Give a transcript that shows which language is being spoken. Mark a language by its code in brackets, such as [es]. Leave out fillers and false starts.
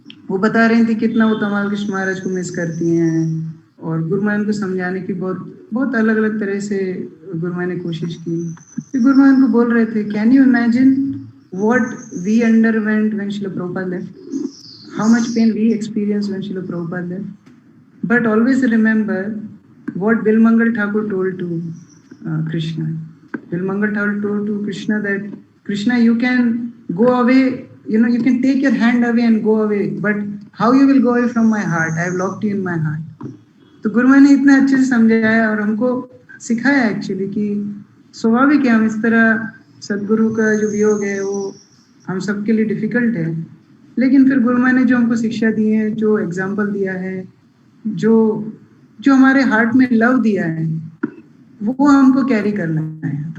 [hi] वो बता रही थी कितना वो तमाल कृष्ण महाराज को मिस करती हैं, और गुरु महाराज को समझाने की बहुत अलग अलग तरह से गुरु महाराज ने कोशिश की। फिर गुरु महाराज को बोल रहे थे, [en] Can you imagine what we underwent when Shrila Prabhupada left, how much pain we experience when Shrila Prabhupada left, but always remember what Bilmangal Thakur told to Krishna. Bilmangal Thakur told to Krishna that Krishna, you can go away, you can take your hand away and go away, but how you will go away from my heart? I have locked you in my heart. [hi] तो गुरु ने इतना अच्छे से समझाया और हमको सिखाया actually कि स्वाभाविक है हम इस तरह, सदगुरु का जो वियोग है वो हम सबके लिए डिफिकल्ट है, लेकिन फिर गुरु ने जो हमको शिक्षा दी है, जो एग्जाम्पल दिया है, जो हमारे हार्ट में लव दिया है, वो हमको कैरी करना है।